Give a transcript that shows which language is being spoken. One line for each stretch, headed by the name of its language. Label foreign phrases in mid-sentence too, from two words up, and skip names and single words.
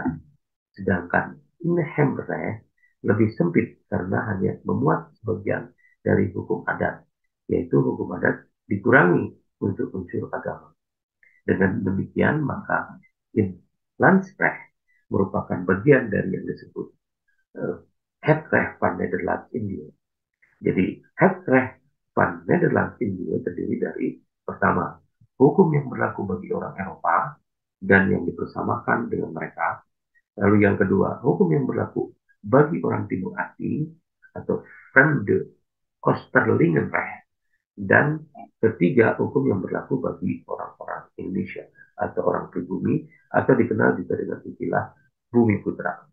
Indonesian: Sedangkan Inhemrecht lebih sempit karena hanya memuat sebagian dari hukum adat, yaitu hukum adat dikurangi untuk unsur agama. Dengan demikian, maka Inlandsrecht merupakan bagian dari yang disebut
Dutch: Het Recht van Nederland India.
Indonesian: Jadi,
Dutch: Het Recht van Nederland India
Indonesian: terdiri dari pertama, hukum yang berlaku bagi orang Eropa dan yang dipersamakan dengan mereka. Lalu yang kedua, hukum yang berlaku bagi orang timur asing atau
Dutch: Fremde Kosterlingenrecht.
Indonesian: Dan ketiga, hukum yang berlaku bagi orang-orang Indonesia atau orang pribumi atau dikenal juga dengan istilah bumi putra.